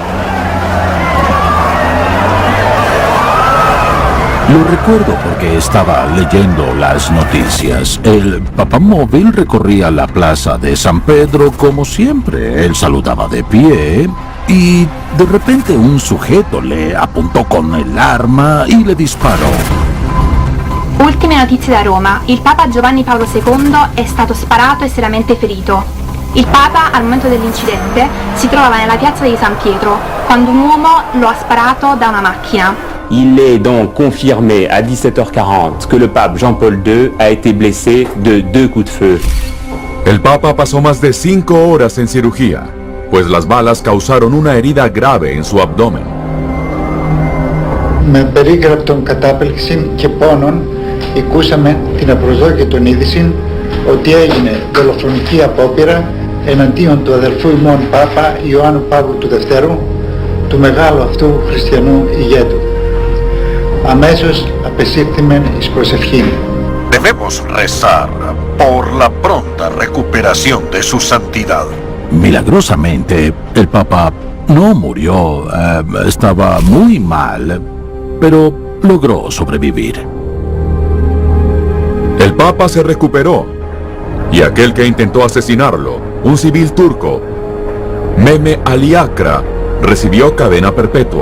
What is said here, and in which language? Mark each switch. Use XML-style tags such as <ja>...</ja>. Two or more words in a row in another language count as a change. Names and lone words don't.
<es>Lo recuerdo porque estaba leyendo las noticias. El papamóvil recorría la plaza de San Pedro como siempre. Él saludaba de pie y de repente un sujeto le apuntò con el arma y le disparò.</es> <it>Ultime notizie da Roma. Il Papa Giovanni Paolo II è stato sparato e seriamente ferito. Il Papa, al momento dell'incidente, si trovava nella piazza di San Pietro, quando un uomo lo ha sparato da una macchina.</it> <fr>Il est donc confirmé à 17h40 que le pape Jean-Paul II a été blessé de 2 coups de feu.</fr> <es>El Papa pasó más de 5 horas en cirugía, pues las balas causaron una herida grave en su abdomen.</es> <el>Με περίγραπτον κατάπληξη και πόνων ακούσαμε την απροσδόκητον είδηση ότι έγινε δολοφονική απόπειρα εναντίον του αδελφού ημών Πάπα Ιωάννου Παύλου του Δευτέρου, του μεγάλου αυτού χριστιανού ηγέτου. Αμέσως απεσύρθημεν εις προσευχήν.</el> <es>Debemos rezar por la pronta recuperación de su santidad. Milagrosamente, el Papa no murió. Estaba muy mal, pero logró sobrevivir. El Papa se recuperó, y aquel que intentó asesinarlo, un civil turco, Mehmet Ali Akra, recibió cadena perpetua.</es>